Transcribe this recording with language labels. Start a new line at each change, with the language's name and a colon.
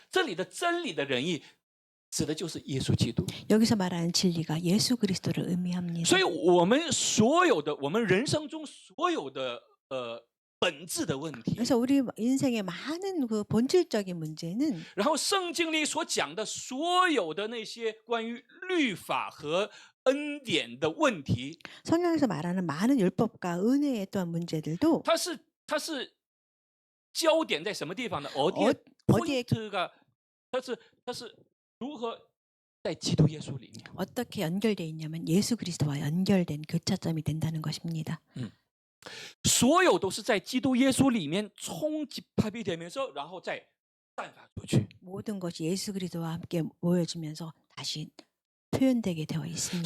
Chinese: 这里的真理的仁义指的就是耶稣基督。
Korean: 여기서 말하는 진리가 예수 그리스도를 의미합니다.
Chinese: 所以我们人生中所有的本质的问题，
Korean: 그래서 우리 인생의 많은 그 본질적인 문제는
Chinese: 然后圣经里所讲的所有的那些关于律法和恩典的问题，
Korean: 성경에서 말하는 많은 율법과 은혜의 또한 문제들도
Chinese: 它是焦点在什么地方呢？
Korean: 어디에 포인트가
Chinese: 它是如何在基督耶稣里面？
Korean: 어떻게 연결되어 있냐면 예수 그리스도와 연결된 교차점이 된다는 것입니다.
Chinese: 所有都是在基督耶稣里面冲击
Korean: 합이 되면서，
Chinese: 然后再散发出去。
Korean: 모든 것이 예수 그리스도와 함께 모여지면서 다시 표현되게 되어 있습니다.